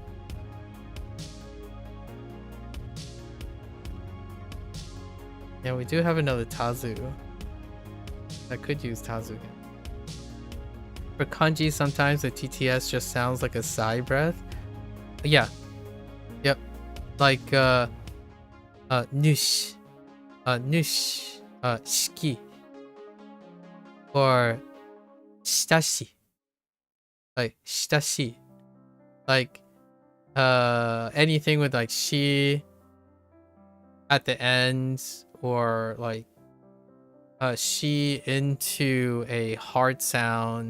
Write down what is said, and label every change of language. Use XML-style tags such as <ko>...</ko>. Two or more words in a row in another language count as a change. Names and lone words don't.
<en>Yeah, we do have another Tazu. I could use Tazu again. For kanji, sometimes the TTS just sounds like a sigh breath. Yeah. Yep. Like nush. Nush. Shiki. Or shitashi. Like shitashi. Like anything with like shi. at the end, or like she into a hard sound.</en>